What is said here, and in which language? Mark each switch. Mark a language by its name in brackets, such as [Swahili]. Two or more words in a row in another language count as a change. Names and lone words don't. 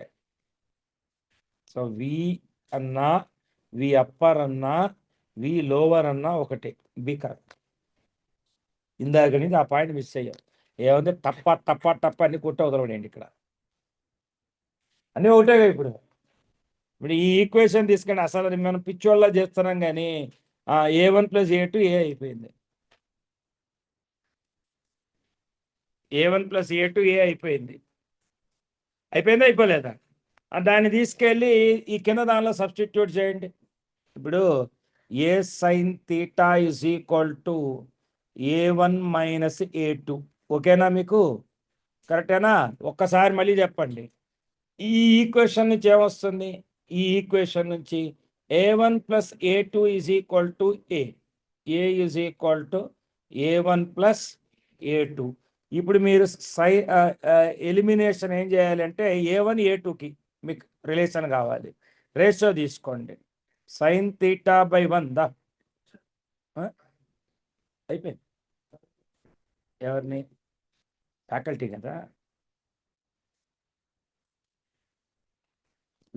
[Telugu] సో v అన్నా, v అప్పర్ అన్నా, v లోవర్ అన్నా ఒకటే. [English] be correct. [Telugu] ఇందాక నుంచి ఆ పాయింట్ మిస్ అయ్యాం. ఏమంటే టప్ప అన్ని కొట్ట వదలడండి. ఇక్కడ అన్నీ ఒకటేగా. ఇప్పుడు ఈ ఈక్వేషన్ తీసుకొని అసలు మనం పిచ్చోళ్ళ చేస్తున్నాం, కానీ a1 + a2 a అయిపోయింది. a1 + a2 a అయిపోలేదా? దాన్ని తీసుకెళ్ళి ఈ కింద దానిలో సబ్స్టిట్యూట్ చేయండి. [English] ఇప్పుడు a sin θ is equal to a1 - a2. [Telugu] ఓకేనా మీకు? కరెక్టేనా? ఒక్కసారి మళ్ళీ చెప్పండి. ఈ ఈక్వేషన్ నుంచి ఏమొస్తుంది? ఈ ఈక్వేషన్ నుంచి a1 + a2 [English] is equal to a is equal to [Telugu] a1 + a2. ఇప్పుడు మీరు ఎలిమినేషన్ ఏం చేయాలంటే a1 a2కి మీకు రిలేషన్ కావాలి. రేషియో తీసుకోండి. sin θ/1 దా అయిపోయింది. ఎవరిని? ఫ్యాకల్టీ కదా.